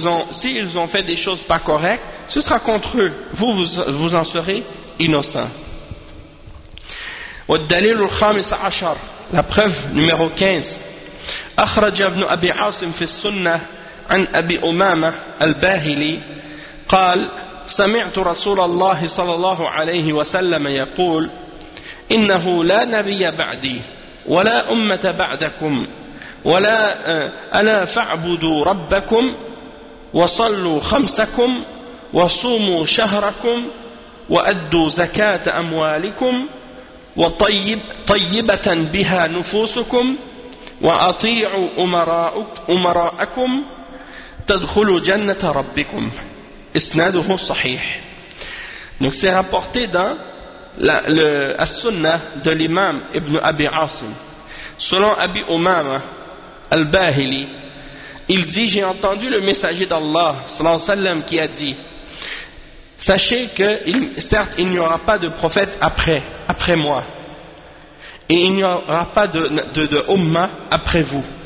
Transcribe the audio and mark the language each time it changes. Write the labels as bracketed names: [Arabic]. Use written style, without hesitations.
[French] S'ils ont fait des choses pas correctes, ce sera contre eux. Vous en serez innocent. [Arabic] والدليل الخامس عشر, [French] la preuve numéro 15. [Arabic] أخرج ابن أبي عاصم في السنة عن أبي أمامة الباهلي قال سمعت رسول الله صلى الله عليه وسلم يقول إنه لا نبي بعدي ولا أمة بعدكم ولا ألا فاعبدوا ربكم وصلوا خمسكم وصوموا شهركم وأدوا زكاة أموالكم وطيبة بها نفوسكم وأطيعوا أمراءكم تدخلوا جنة ربكم. إسناده صحيح. [French] Donc c'est rapporté dans la sunnah de l'imam Ibn Abi Asim. Selon Abi Umama al-Bahili, il dit: j'ai entendu le messager d'Allah sallallahu alayhi wa sallam qui a dit: sachez que certes il n'y aura pas de prophète après moi, et il n'y aura pas de umma après vous.